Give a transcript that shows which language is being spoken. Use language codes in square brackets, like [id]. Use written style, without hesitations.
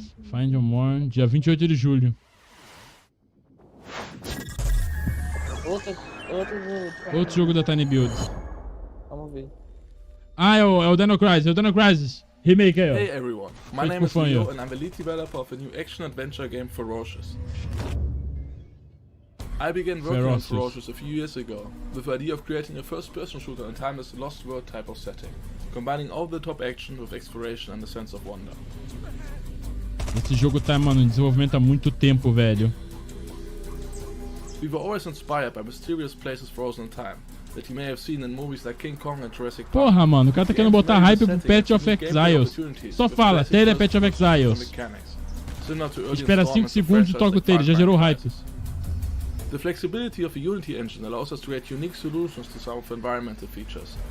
[pt] Find Your More, dia 28 de julho. Outro Outro jogo da Tiny Build. Vamos ver. Ah, é o Dino Crisis, remake aí, ó. [en] Hey everyone, my name is Leo and I'm the lead developer of a new action-adventure game, Ferocious. I began working on Ferocious a few years ago, with the idea of creating a first-person shooter in a timeless Lost World type of setting, combining over-the-top action with exploration and a sense of wonder. [pt] Esse jogo tá, mano, em desenvolvimento há muito tempo, velho. [en] We were always inspired by mysterious places frozen in time, that you may have seen in movies like King Kong and Jurassic Park. [pt] Porra, mano, o cara tá querendo botar hype pro Path of Exiles. Só fala, trailer Path of Exiles. Espera 5 segundos e toca o trailer, já gerou hype. [en] The flexibility of the Unity engine allows us to create unique solutions to some of the environmental features.